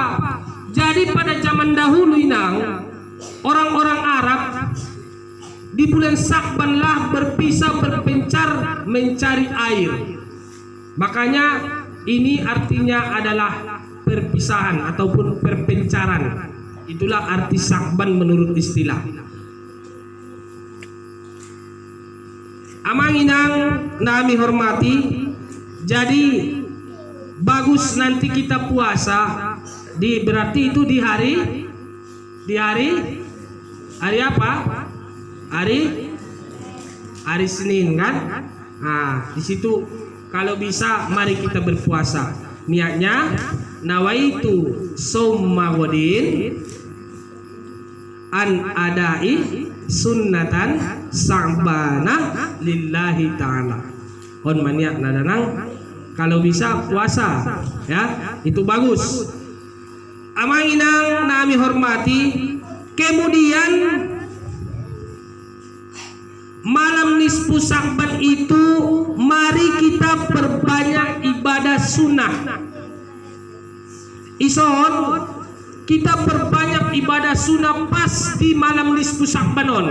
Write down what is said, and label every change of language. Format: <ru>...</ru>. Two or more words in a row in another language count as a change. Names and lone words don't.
<id>Jadi pada zaman dahulu inang, orang-orang Arab di bulan Sya'ban lah berpisah berpencar mencari air. Makanya Ini artinya adalah perpisahan ataupun perpencaran. Itulah arti Sya'ban menurut istilah.</id> <bbc>Amang inang nami hormati,</bbc> <id>jadi bagus nanti kita puasa berarti itu di hari apa? Hari Senin kan? Nah, di situ kalau bisa mari kita berpuasa.</id> <ar>Niatnya نويت صوم غد عن أداء سنة شعبان لله تعالى.</ar> <bbc>On maniak nadanang</bbc> <id>kalau bisa puasa ya, itu bagus.</id> <bbc>Amang inang nami hormati,</bbc> <id>kemudian malam nisfu Sya'ban itu mari kita perbanyak ibadah sunnah. Ison kita perbanyak ibadah sunnah pas di malam nisfu Sya'ban.</id>